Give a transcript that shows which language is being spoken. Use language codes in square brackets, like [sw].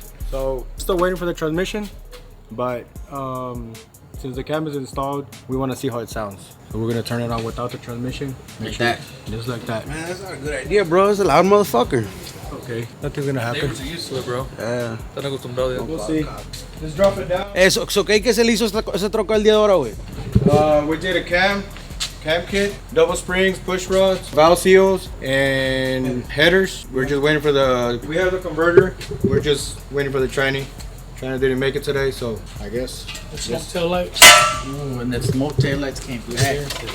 [en] So, still waiting for the transmission, but since the cam is installed, we want to see how it sounds. So we're gonna turn it on without the transmission. Like that. Just like that. Man, that's not a good idea, bro. It's a loud motherfucker. Okay, nothing's gonna happen. They're used to it, bro. Yeah. [es] Están acostumbrados ya. [en] We'll see. Just drop it down. [es] Eso, ¿qué se le hizo ese troca el día de ahora, güey? [en] We did a cam kit, double springs, push rods, valve seals, and headers. We're just waiting for we have the converter. We're just waiting for the tranny. Tranny didn't make it today, so I guess. The smoke tail lights. Ooh, and the smoke tail lights came back.